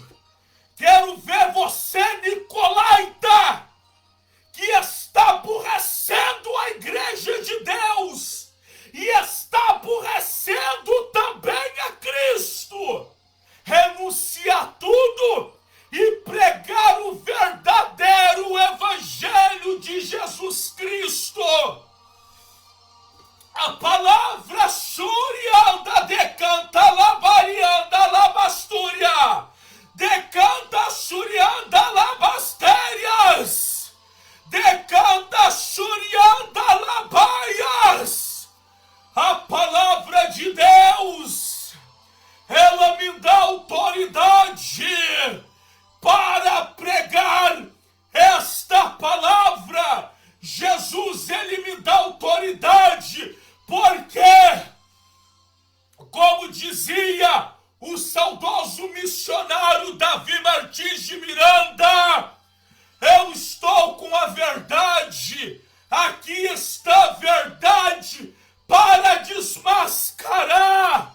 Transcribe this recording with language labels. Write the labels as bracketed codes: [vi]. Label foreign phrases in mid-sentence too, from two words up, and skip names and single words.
[pt] Quero ver você, nicolaita, que está aborrecendo a igreja de Deus e está aborrecendo também a Cristo, renunciar tudo e pregar o verdadeiro evangelho de Jesus Cristo. A palavra Shurianda decanta labarianda labastúria, decanta Shurianda labastérias, decanta Shurianda labaias. A palavra de Deus, ela me dá autoridade para pregar esta palavra. Jesus, ele me dá autoridade, porque, como dizia o saudoso missionário Davi Martins de Miranda, eu estou com a verdade, aqui está a verdade para desmascarar.